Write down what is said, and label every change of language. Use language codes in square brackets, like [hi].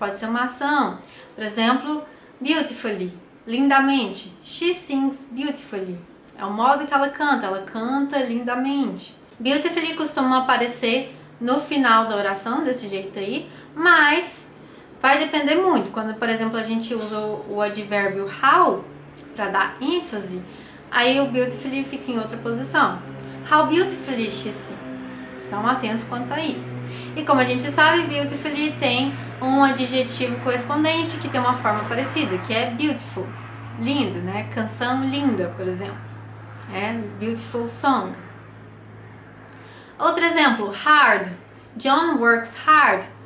[pt] Pode ser uma ação, por exemplo, beautifully, lindamente, [en] she sings beautifully, [pt] é o modo que ela canta lindamente. Beautifully costuma aparecer no final da oração, desse jeito aí, mas vai depender muito. Quando, por exemplo, a gente usa o advérbio how para dar ênfase, aí o beautifully fica em outra posição. [en] How beautifully she sings. [pt] Então, atentos quanto a isso. E como a gente sabe, beautifully tem um adjetivo correspondente que tem uma forma parecida, que é beautiful, lindo, né? Canção linda, por exemplo. É beautiful song. Outro exemplo, hard. [en] John works hard.